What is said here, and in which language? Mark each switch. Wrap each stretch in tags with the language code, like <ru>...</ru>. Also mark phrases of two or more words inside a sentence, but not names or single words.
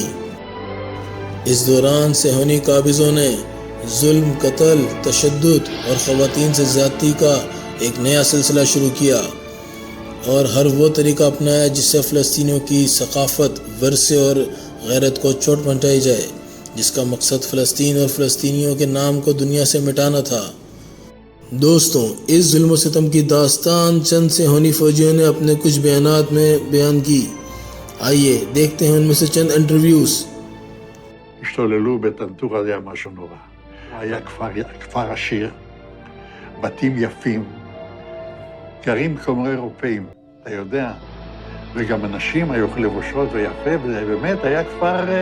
<ur>اس دوران صہیونی قابضوں نے ظلم، قتل، تشدد اور خواتین سے زیادتی کا ایک نیا سلسلہ شروع کیا اور ہر وہ طریقہ اپنایا جس سے فلسطینیوں کی ثقافت، ورثے اور غیرت کو چوٹ پہنچائی جائے، جس کا مقصد فلسطین اور فلسطینیوں کے نام کو دنیا سے مٹانا تھا۔ دوستوں، اس ظلم و ستم کی داستان چند صہیونی فوجیوں نے اپنے کچھ بیانات میں بیان کی۔ آئیے دیکھتے ہیں ان میں سے چند انٹرویوز۔</ur> <he>השתוללו בטנטורה, זה היה משהו נורא. היה כפר עשיר, בתים יפים, גרים כמו אירופאים, אתה יודע, וגם אנשים היו לבושות ויפה, ובאמת היה כפר...</he>